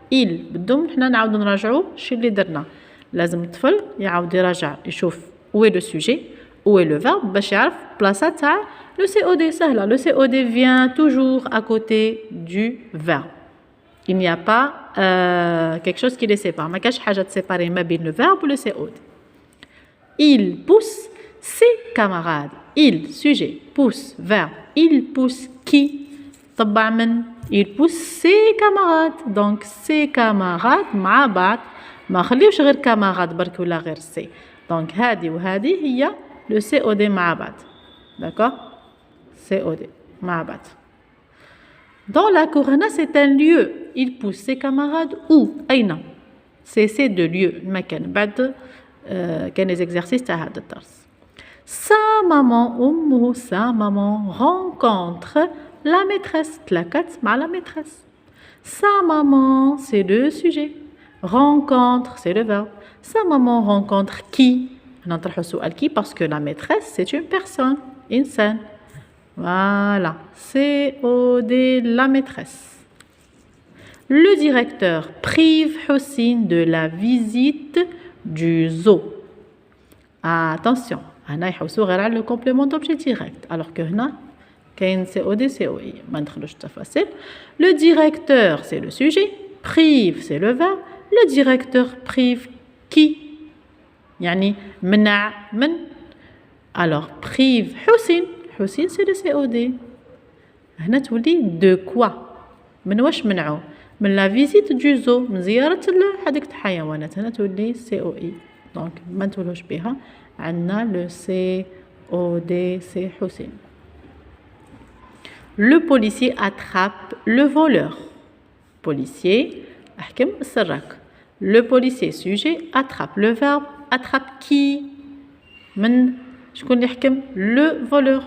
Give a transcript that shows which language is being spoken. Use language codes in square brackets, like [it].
[ar] Il بدهم حنا نعاودوا نراجعوا شي اللي درنا. لازم الطفل يعاود يراجع يشوف [fr] où est le sujet, où est le verbe [ar] باش يعرف بلاصه تاع [fr] le COD. [ar] سهله. [fr] Le COD vient toujours à côté du verbe. Il n'y a pas quelque chose qui les sépare. [ar] ما كاش حاجه تسيباري ما بين [fr] le verbe ou le COD. Il pousse ses camarades. Il, sujet, pousse, verbe. Il pousse qui? [ar] طبع من [fr] il pousse ses camarades. Donc ses camarades [ar] مع بعض. ما خليوش غير camarades برك ولا غير سي. [fr] Donc [ar] هذه وهذه هي [fr] le COD [ar] مع بعض. [fr] D'accord? COD مع بعض. Dans la cour [ar] هنا [fr] c'est un lieu. Il pousse ses camarades où? [ar] أين؟ [fr] C'est de lieu. [ar] المكان. بعد كان [fr] les exercices [ar] تاع هذا الدرس. [fr] Sa maman, [ar] أمه, [fr] sa maman rencontre la maîtresse. [ar] تلاقت مع [fr] la maîtresse. Sa maman, c'est le sujet. Rencontre, c'est le verbe. Sa maman rencontre qui? [ar] نطرحوا السؤال [fr] qui parce que la maîtresse, c'est une personne, [ar] إنسان. [fr] Voilà, COD, la maîtresse. Le directeur prive Houssine de la visite du zoo. Attention, [ar] هنا يحوسوا غير على [fr] le complément d'objet direct. Alors que [ar] هنا كاين [fr] COD, COI. [ar] ما ندخلوش التفاصيل. [fr] Le directeur, c'est le sujet. Prive, c'est le verbe. Le directeur prive qui? [ar] يعني منع من. [fr] Alors, prive Houssine. Houssine, c'est le COD. [ar] هنا تولي [fr] de quoi? [ar] من واش منعو؟ من [fr] la visite du zoo. [ar] من زيارة حديقة الحيوانات. هنا تولي COI. [fr] Donc, [ar] ما نتولوش بها. عندنا [fr] le COD, c'est Houssine. Le policier attrape le voleur. Policier, [ar] أحكم سرك. [fr] Le policier, sujet, attrape. Le verbe, attrape qui? [ar] من شكون اللي يحكم؟ Le voleur.